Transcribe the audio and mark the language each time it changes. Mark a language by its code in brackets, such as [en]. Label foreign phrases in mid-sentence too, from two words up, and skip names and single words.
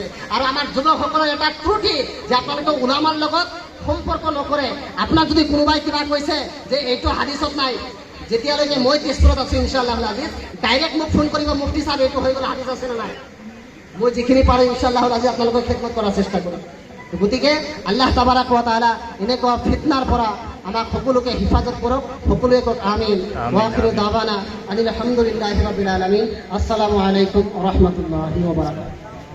[as] আৰু আমাৰ যুৱকসকলৰ এটা ত্ৰুটি যে আপোনালোকে উলামাৰ লগত সম্পৰ্ক নকৰে। আপোনাক যদি কোনোবাই কিবা কৈছে যে এইটো হাদিছত নাই, যেতিয়ালৈকে মই তেজপুৰত আছো ইনশাআল্লাহ আজিজ ডাইৰেক্ট মোক ফোন কৰিব, মুফতি সাহেব এইটো হৈ গ'ল, হাদিছ আছে নে নাই। মই যিখিনি পাৰোঁ ইনশাআল্লাহ আজি আপোনালোকৰ খেদমত কৰাৰ চেষ্টা কৰিম। গতিকে [ar] الله تبارك وتعالى [as] এনেকুৱা ফিতনাৰ পৰা আমাক সকলোকে হিফাজত কৰক। সকলোৱে কওক আমিন। [ar] وآخر دعوانا أن الحمد لله رب العالمين. السلام عليكم ورحمة الله وبركاته.